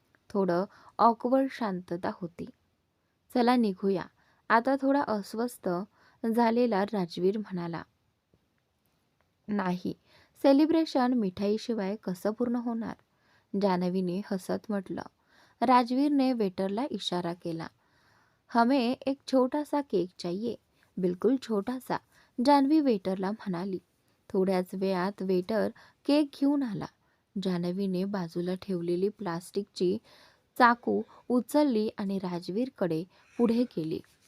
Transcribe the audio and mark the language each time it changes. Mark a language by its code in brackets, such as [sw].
[mr] थोडं ऑकवर्ड शांतता होती. चला निघूया आता, थोडा अस्वस्थ झालेला राजवीर म्हणाला. नाही, सेलिब्रेशन मिठाईशिवाय कसं पूर्ण होणार, जान्हवीने हसत म्हटलं. राजवीरने वेटरला इशारा केला. [hi] हमें एक छोटा सा केक चाहिए. बिलकुल छोटा सा, [mr] जान्हवी वेटरला म्हणाली. थोड्याच वेळात वेटर केक घेऊन आला. जान्हवीने बाजूला ठेवलेली प्लास्टिकची चाकू उचलली आणि राजवीरकडे पुढे केली.